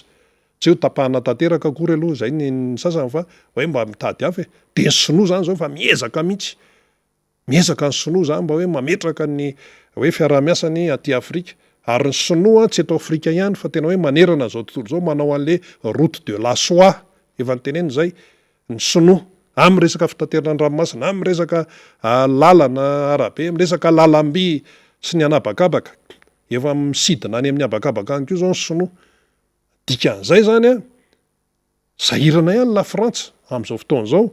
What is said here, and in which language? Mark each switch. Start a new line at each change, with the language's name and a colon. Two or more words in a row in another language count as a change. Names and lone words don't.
Malagasy: Tsy hoe tapahana tanteraka akory aloha zay ny sasany fa hoe mba mitady hafa. Dia ny sinoa zany zao fa miezaka mihitsy. Miezaka ny sinoa zany mba hoe mametraka ny hoe fiaraha-miasany aty Afrika. Ary ny sinoa tsy eto Afrika ihany fa tena hoe manerana zao tontolo zao manao an'le
French: route de la soie,
Malagasy: efa niteneny zay ny sinoa. Amin'ny resaka fitaterana ny ranomasina, amin'ny resaka lalana arabe, amin'ny resaka lalam-by sy ny anabakabaka. Efa misidina any amin'ny abakabaka any koa zao ny sinoa. Dikan'izay zany sahirana ihany la Frantsa amin'izao fotoana izao.